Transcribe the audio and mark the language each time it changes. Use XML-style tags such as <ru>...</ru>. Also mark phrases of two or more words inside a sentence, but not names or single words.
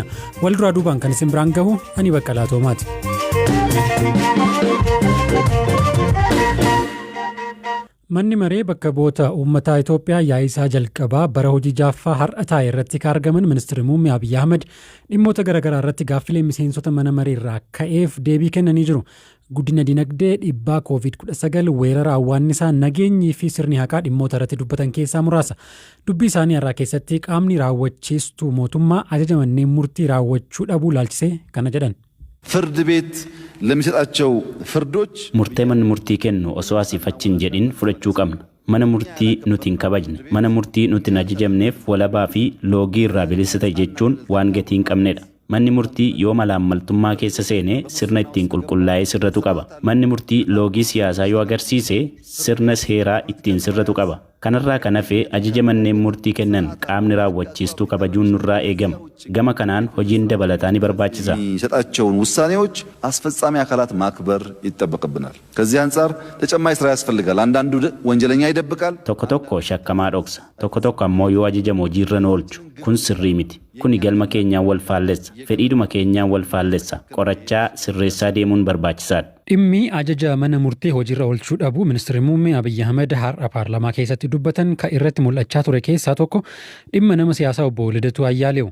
<om>Wal duraa duubaan kan isin biraan gahu ani Baqqalaa Toomaati. Manni maree bakka bu'oota uummataa Itoophiyaa yaa'isaa jalqabaa bara hojii jaaffaa har'a taa'e irratti kan argaman ministeerri muummee Abiyyi Ahmed dhimmoota garaagaraa irratti gaaffilee miseensota mana maree irraa ka'eef deebii kennanii jiru. Guddina dinagdee dhiibbaa COVID-19 weerara awwaannisaa nageenyii fi sirni haqaa dhimmoota irratti dubbatan keessaa muraasa. Dubbii isaanii irraa keessatti qaamni raawwachiistuu mootummaa ajaja manneen murtii raawwachuu dhabuu ilaalchisee kana jedhan.</om> <am>ፍርድ ቤት ለሚሰጣቸው ፍርዶች</am> <om>murtee manni murtii kennu osoo asiifachiin jedhin fudhachuu qabna. Mana murtii nuti hin kabajne, mana murtii nuti hin ajajamneef walabaa fi loogii irraa bilisa ta'e jechuun waan gatii hin qabnedha. Manni murtii yoo malaammaltummaa keessa seenee sirna ittiin qulqullaa'ee sirratu qaba. Manni murtii loogii siyaasaa yoo agarsiise sirna seeraa ittiin sirratu qaba. Kanarraa kan hafe ajaja manneen murtii kennan qaamni raawwachiistuu kabajuun nurraa eegama. Gama kanaan hojiin dabalataa ni barbaachisa.</om> <am>የሚሰጣቸውን ውሳኔዎች አስፈጻሚ አካላት ማክበር ይጠበቅብናል። ከዚህ አንጻር ተጨማሪ ስራ ያስፈልጋል። አንዳንዱ ወንጀለኛ ይደብቃል።</am> <om>Tokko tokko shakkamaa dhoksa. Tokko tokko ammoo yoo ajajamu hojiirra nu oolchu. Kun sirrii miti. Kuni galma keenyaan wal faallessa. Fedhiidhuma keenyaan wal faallessa. Qorachaa sirreessaa deemuun barbaachisaadha. Dhimmi ajaja mana murtii hojiirra oolchuu dhabuu ministeerri muummee Abiyyi Ahmed har'a paarlamaa keessatti dubbatan kan irratti mul'achaa ture keessaa tokko dhimma nama siyaasaa obbo Lidatuu Ayyaaleewu.</om>